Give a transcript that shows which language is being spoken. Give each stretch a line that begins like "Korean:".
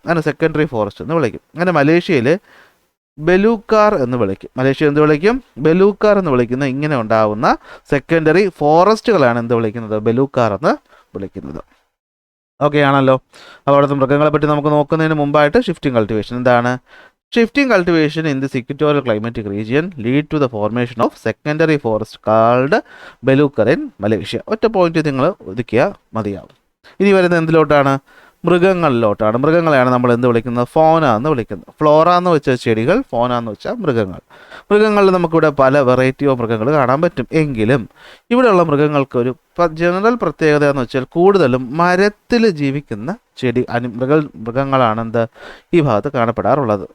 Malayalam: അങ്ങനെ secondary forest എന്ന് വിളിക്കും. അങ്ങനെ മലേഷ്യയിൽ ബെലൂക്കാർ എന്ന് വിളിക്കും. മലേഷ്യ എന്ത് വിളിക്കും? ബെലൂക്കാർ എന്ന് വിളിക്കുന്ന ഇങ്ങനെ ഉണ്ടാവുന്ന സെക്കൻഡറി ഫോറസ്റ്റുകളാണ് എന്ത് വിളിക്കുന്നത്? ബെലൂക്കാർ എന്ന് വിളിക്കുന്നത്. ഓക്കെ ആണല്ലോ. അപ്പോൾ അവിടുത്തെ മൃഗങ്ങളെ പറ്റി നമുക്ക് നോക്കുന്നതിന് മുമ്പായിട്ട് ഷിഫ്റ്റിംഗ് കൾട്ടിവേഷൻ എന്താണ്?
English: Shifting cultivation in this equatorial climatic region lead to the formation of secondary forest called Belukar in Malaysia.
Malayalam: ഒറ്റ പോയിന്റ് നിങ്ങൾ ഒതുക്കിയാൽ മതിയാവും. ഇനി വരുന്നത് എന്തിലോട്ടാണ്? മൃഗങ്ങളിലോട്ടാണ്. മൃഗങ്ങളെയാണ് നമ്മൾ എന്ത് വിളിക്കുന്നത്? ഫോന എന്ന് വിളിക്കുന്നത്. ഫ്ലോറ എന്ന് വെച്ചാൽ ചെടികൾ, ഫോന എന്ന് വെച്ചാൽ മൃഗങ്ങൾ. മൃഗങ്ങളിൽ നമുക്കിവിടെ പല വെറൈറ്റി ഓഫ് മൃഗങ്ങൾ കാണാൻ പറ്റും. എങ്കിലും ഇവിടെയുള്ള മൃഗങ്ങൾക്ക് ഒരു ജനറൽ പ്രത്യേകത എന്ന് വെച്ചാൽ കൂടുതലും മരത്തിൽ ജീവിക്കുന്ന മൃഗങ്ങളാണ് എന്ത് ഈ ഭാഗത്ത് കാണപ്പെടാറുള്ളത്.